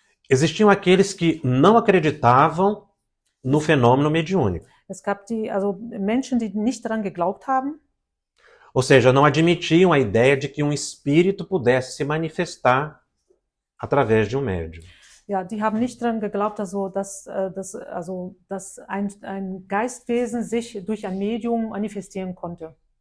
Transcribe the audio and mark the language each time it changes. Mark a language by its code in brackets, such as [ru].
[pt] Existiam aqueles que não acreditavam no fenômeno mediúnico, [de] Es gab Menschen, die nicht daran geglaubt haben, [pt] ou seja, não admitiam a ideia de que um espírito pudesse se manifestar através de um médium. [de] ja, die haben nicht daran geglaubt, dass ein Geistwesen sich durch ein Medium manifestieren konnte.